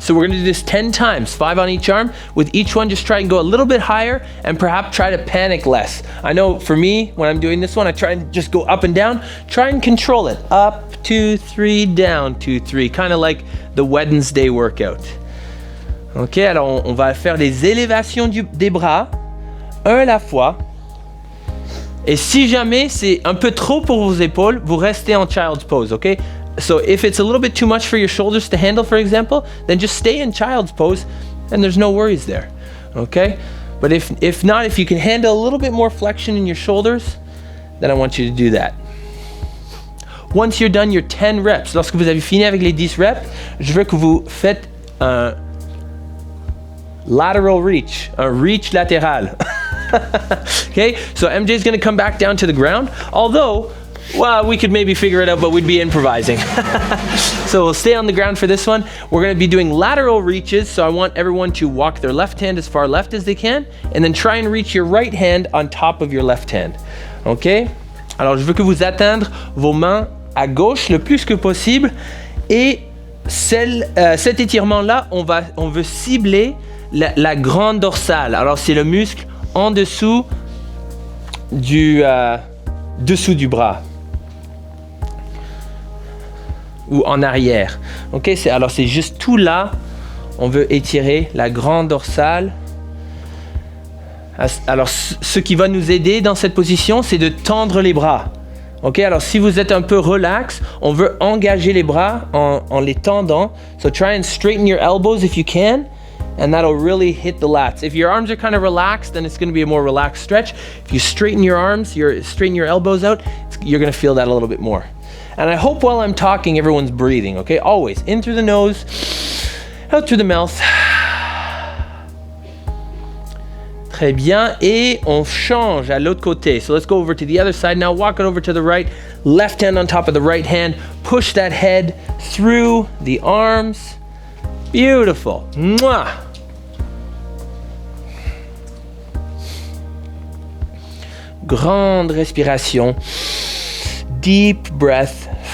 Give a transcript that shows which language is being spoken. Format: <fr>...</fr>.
<en>So we're gonna do this 10 times, 5 on each arm. With each one, just try and go a little bit higher and perhaps try to panic less. I know for me, when I'm doing this one, I try and just go up and down. Try and control it. Up, 2, 3, down, 2, 3. Kind of like the Wednesday workout.</en> <fr>Ok, alors on va faire des élévations des bras, un à la fois. Et si jamais c'est un peu trop pour vos épaules, vous restez en child's pose, ok?</fr> <en>So if it's a little bit too much for your shoulders to handle, for example, then just stay in child's pose and there's no worries there, okay? But if not, if you can handle a little bit more flexion in your shoulders, then I want you to do that. Once you're done your 10 reps,</en> <fr>lorsque vous avez fini avec les 10 reps, je veux que vous faites un lateral reach, un reach latéral.</fr> <en>Okay, so MJ is going to come back down to the ground, although, well, we could maybe figure it out, but we'd be improvising. So we'll stay on the ground for this one. We're going to be doing lateral reaches, so I want everyone to walk their left hand as far left as they can, and then try and reach your right hand on top of your left hand. Ok?</en> <fr>Alors, je veux que vous atteindre vos mains à gauche le plus que possible, et cet étirement-là, on veut cibler la grande dorsale. Alors, c'est le muscle en dessous du bras. Ou en arrière. Ok, alors c'est juste tout là. On veut étirer la grande dorsale. Alors ce qui va nous aider dans cette position, c'est de tendre les bras. Ok, alors si vous êtes un peu relax, on veut engager les bras en les tendant.</fr> <en>So try and straighten your elbows if you can. And that'll really hit the lats. If your arms are kind of relaxed, then it's going to be a more relaxed stretch. If you straighten your arms, straighten your elbows out, you're going to feel that a little bit more. And I hope while I'm talking, everyone's breathing, okay? Always. In through the nose, out through the mouth.</en> <fr>Très bien. Et on change à l'autre côté.</fr> <en>So let's go over to the other side now. Walk it over to the right. Left hand on top of the right hand. Push that head through the arms. Beautiful. Mwah.</en> <fr>Grande respiration.</fr> <en>Deep breath.</en>